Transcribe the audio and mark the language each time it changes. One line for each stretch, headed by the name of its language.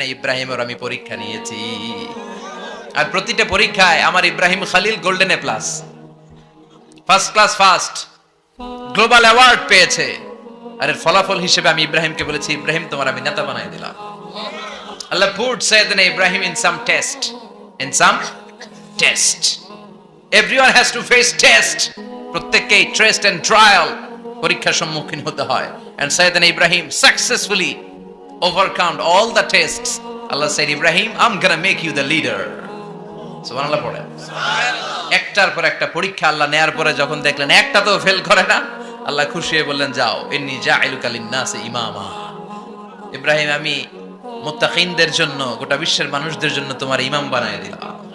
Bangla: ইব্রাহিমের আমি পরীক্ষা নিয়েছি, আর প্রতিটা পরীক্ষায় আমার Ibrahim Khalil golden A plus, first class first, global award পেয়েছে। আর এর ফলাফল হিসেবে আমি ইব্রাহিমকে বলেছি, ইব্রাহিম তোমার আমি নেতা বানাই দিলাম।
English: আল্লাহ put Sayyidina Ibrahim in some test, in some test. Everyone has to face test.
Bangla: প্রত্যেককেই টেস্ট এন্ড ট্রায়াল, পরীক্ষার সম্মুখীন হতে হয়।
English: And Sayyidina Ibrahim successfully overcome all the tests. Allah said, Ibrahim, I'm gonna make you the leader.
Bangla: সুবহানাল্লাহ পড়ে। একটার পর একটা পরীক্ষা আল্লাহ নেয়ার পরে যখন দেখলেন একটা তো ফেল করে না, আল্লাহ খুশি হয়ে বললেন, যাও,
Arabic: ইন্নী জাইলুকা লিন-নাসি ইমামা।
Bangla: ইব্রাহিম, আমি মুত্তাকিনদের জন্য, গোটা বিশ্বের মানুষদের জন্য তোমার ইমাম বানায় দিলাম।